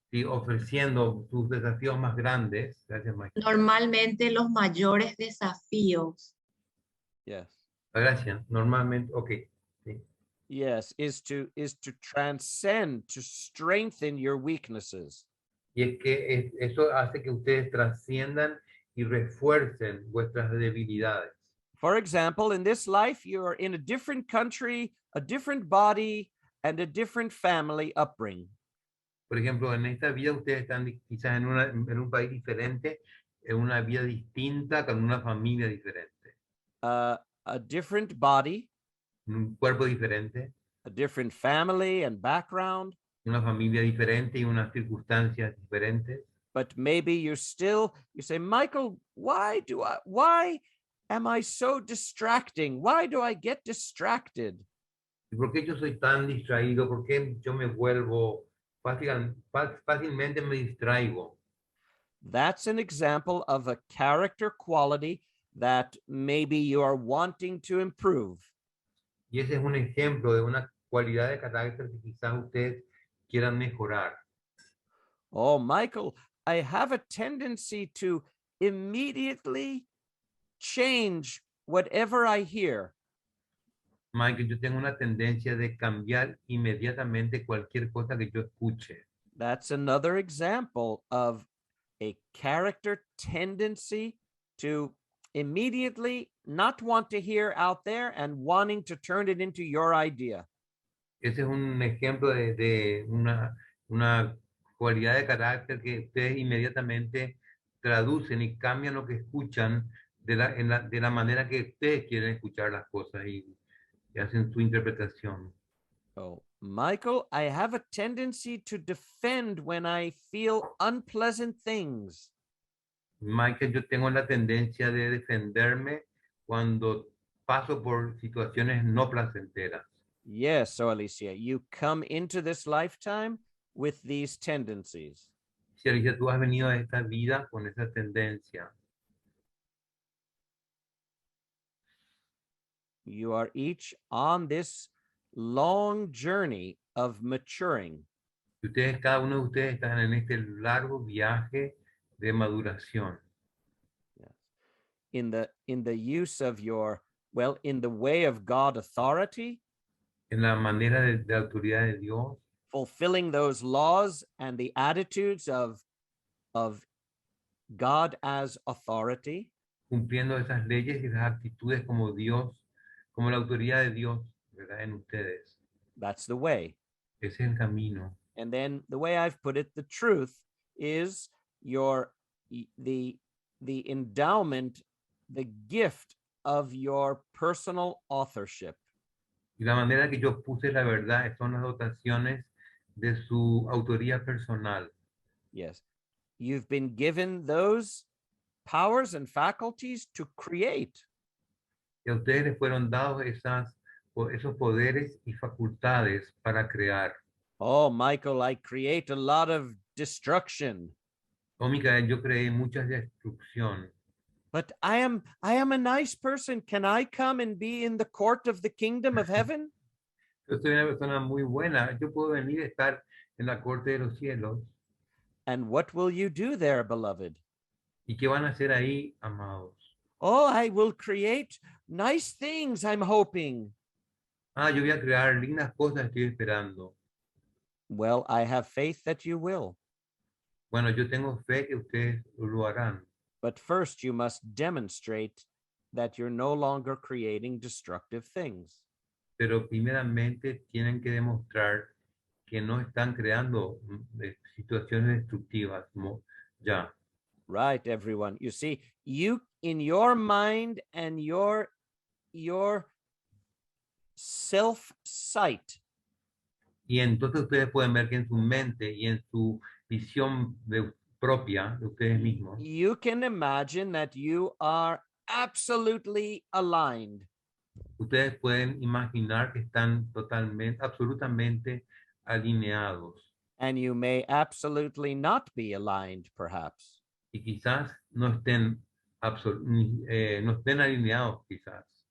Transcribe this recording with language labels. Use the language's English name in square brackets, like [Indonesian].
[Spanish] y ofreciendo sus desafíos más grandes, gracias Mike. Normalmente los mayores desafíos [English] yes [Spanish] Gracias, normalmente, ok. Sí. [English] yes is to transcend, to strengthen your weaknesses. [Spanish] Y es que eso hace que ustedes trasciendan y refuercen vuestras debilidades. [English] For example, in this life you are in a different country, a different body, and a different family upbringing. [Spanish] Por ejemplo, en esta vida ustedes están quizás en un país diferente, en una vida distinta, con una familia diferente, [English] A different body, [Spanish] un cuerpo diferente, [English] a different family and background, [Spanish] una familia diferente y unas circunstancias diferentes. [English] but maybe you say, Michael, why am I so distracting? Why do I get distracted? [Spanish] ¿Y por qué yo soy tan distraído? ¿Por qué yo me vuelvo fácilmente me distraigo? [English] That's an example of a character quality that maybe you are wanting to improve. [Spanish] Y ese es un ejemplo de una cualidad de carácter que quizás ustedes quieran mejorar. [English] Oh, Michael, I have a tendency to immediately change whatever I hear. [Spanish] Mike, yo tengo una tendencia de cambiar inmediatamente cualquier cosa que yo escuche. [English] That's another example of a character tendency to immediately not want to hear out there and wanting to turn it into your idea. [Spanish] Ese es un ejemplo de una cualidad de carácter que ustedes inmediatamente traducen y cambian lo que escuchan de la manera que ustedes quieren escuchar las cosas y y hacen su interpretación. [English] Oh, Michael, I have a tendency to defend when I feel unpleasant things. [Spanish] Michael, yo tengo la tendencia de defenderme cuando paso por situaciones no placenteras. [English] Yes, so Alicia, you come into this lifetime with these tendencies. [Spanish] Si Alicia, tú has venido a esta vida con esa tendencia. [English] You are each on this long journey of maturing. [Spanish] Y ustedes, cada uno de ustedes están en este largo viaje de maduración. [English] Yes. In the use of your, well, in the way of God authority, [Spanish] En la manera de autoridad de Dios, [English] fulfilling those laws and the attitudes of God as authority, [Spanish] cumpliendo esas leyes y esas actitudes como Dios, como la autoridad de Dios, ¿verdad? En ustedes. [English] that's the way. [Spanish] Ese es el camino. [English] And then the way I've put it, the truth is the endowment, the gift of your personal authorship. [Spanish] Y la manera que yo puse la verdad son las dotaciones de su autoría personal. [English] Yes. You've been given those powers and faculties to create. [Spanish] Y a ustedes les fueron dados esos poderes y facultades para crear. [English] Oh, Michael, I create a lot of destruction, [Spanish] Oh, Micael, yo creé mucha destrucción. [English] but I am a nice person. Can I come and be in the court of the kingdom of heaven? [Spanish] Yo soy una persona muy buena. Yo puedo venir a estar en la corte de los cielos. [English] And what will you do there, beloved? [Spanish] ¿Y qué van a hacer ahí, amados? [English] Oh, I will create nice things, I'm hoping. [Spanish] Ah, yo voy a crear lindas cosas, estoy esperando. [English] Well, I have faith that you will. [Spanish] Bueno, yo tengo fe que ustedes lo harán. [English] But first, you must demonstrate that you're no longer creating destructive things. [Spanish] Pero primeramente tienen que demostrar que no están creando situaciones destructivas. Ya. [English] Right, everyone. You see, you in your mind and your self-sight, [Spanish] Y entonces ustedes pueden ver que en su mente y en su visión propia de ustedes mismos, [English] you can imagine that you are absolutely aligned. [Spanish] ustedes pueden imaginar que están totalmente, absolutamente alineados. [English] And you may absolutely not be aligned, perhaps. [Spanish] Y quizás no estén, no estén alineados, quizás.